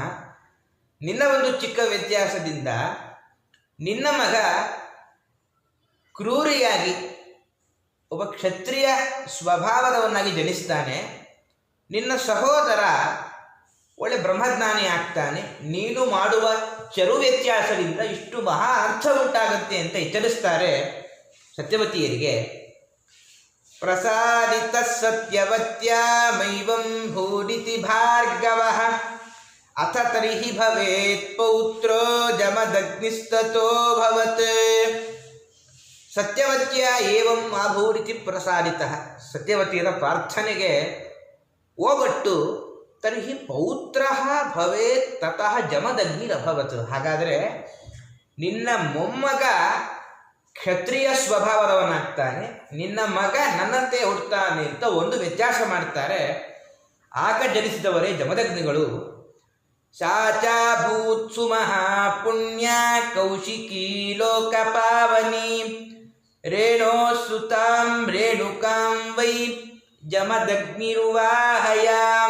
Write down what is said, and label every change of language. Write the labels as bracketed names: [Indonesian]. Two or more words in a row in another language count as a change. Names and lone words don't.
[Kannada] ನಿನ್ನ ಒಂದು ಚಿಕ್ಕ ವ್ಯತ್ಯಾಸದಿಂದ ನಿನ್ನ ಮಗ ಕ್ರೂರಿಯಾಗಿ ಒಬ್ಬ ಕ್ಷತ್ರಿಯ ಸ್ವಭಾವದವನ್ನಾಗಿ ಜನಿಸ್ತಾನೆ, ನಿನ್ನ ಸಹೋದರ ಒಳ್ಳೆ ಬ್ರಹ್ಮಜ್ಞಾನಿ ಆಗ್ತಾನೆ. ನೀನು ಮಾಡುವ ಚರು ವ್ಯತ್ಯಾಸದಿಂದ ಇಷ್ಟು ಮಹಾ ಅರ್ಥ ಉಂಟಾಗುತ್ತೆ ಅಂತ ಎಚ್ಚರಿಸ್ತಾರೆ ಸತ್ಯವತಿಯರಿಗೆ. [Sanskrit] ಪ್ರಸಾದಿತ ಸತ್ಯವತ್ಯಾಮೈವಂ ಭೂರಿತಿ ಭಾರ್ಗವಃ ಅಥ ತರ್ಹಿ ಭವೇತ್ ಪೌತ್ರೋ ಜಮದಗ್ನಿಸ್ತತೋ ಭವತ್. ಸತ್ಯವತ್ಯ ಏವಂ ಆಭೂರಿತಿ ಪ್ರಸಾದಿತ. [Kannada] ಸತ್ಯವತಿಯರ ಪ್ರಾರ್ಥನೆಗೆ ಓಗೊಟ್ಟು [Sanskrit] ತರ್ಹಿ ಪೌತ್ರ ಭವೇತ್ ತತಃ ಜಮದಗ್ನಿರಭವತ್. [Kannada] ಹಾಗಾದರೆ ನಿನ್ನ ಮೊಮ್ಮಗ ಕ್ಷತ್ರಿಯ ಸ್ವಭಾವದವನಾಗ್ತಾನೆ, ನಿನ್ನ ಮಗ ನನ್ನಂತೆ ಹುಡ್ತಾನೆ ಅಂತ ಒಂದು ವ್ಯತ್ಯಾಸ ಮಾಡ್ತಾರೆ. ಆಗ ಜನಿಸಿದವರೇ ಜಮದಗ್ನಿಗಳು. [Sanskrit] ಸಾಚಾಭೂತ್ಸು ಮಹಾಪುಣ್ಯ ಕೌಶಿಕೀ ಲೋಕಪಾವನಿ ರೇಣೋ ಸುತಾಂ ರೇಣುಕಾಂ ವೈ ಜಮದಗ್ನಿರುವಾಹಯಾಂ.